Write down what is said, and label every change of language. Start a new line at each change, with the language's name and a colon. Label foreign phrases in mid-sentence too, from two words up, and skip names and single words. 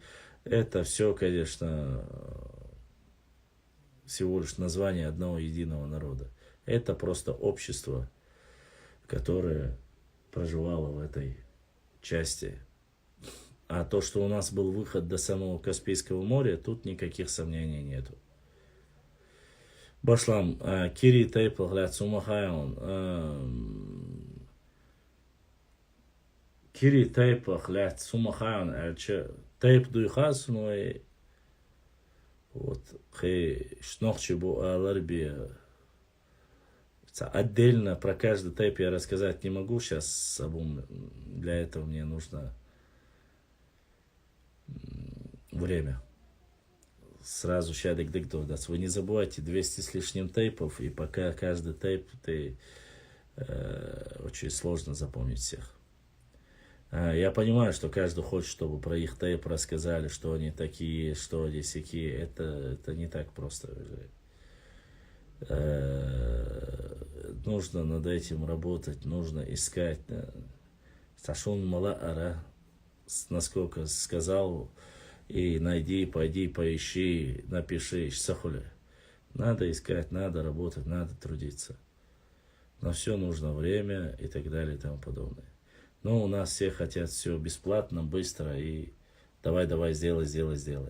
Russian: Это все, конечно, всего лишь название одного единого народа. Это просто общество, которое проживало в этой части. А то, что у нас был выход до самого Каспийского моря, тут никаких сомнений нету. Башлам, Кири Тейпл, глядь, Сумахайон. Кири Тейпл, глядь, Сумахайон, Тейп дуйхас, ну и вот, хей,
Chechen: шнохчи бу аларби.
Russian: Отдельно про каждый тейп я рассказать не могу сейчас, для этого мне нужно время. Сразу щадик дык. Вы не забывайте 200 с лишним тейпов, и пока каждый тейп очень сложно запомнить всех. Я понимаю, что каждый хочет, чтобы про их тейп рассказали, что они такие, что они сякие. Это не так просто. Нужно над этим работать, нужно искать.
Chechen: Сашун мала ара,
Russian: насколько сказал, и найди, пойди, поищи, напиши, сахуля. Надо искать, надо работать, надо трудиться. На все нужно время и так далее и тому подобное. Но у нас все хотят все бесплатно, быстро и давай, сделай.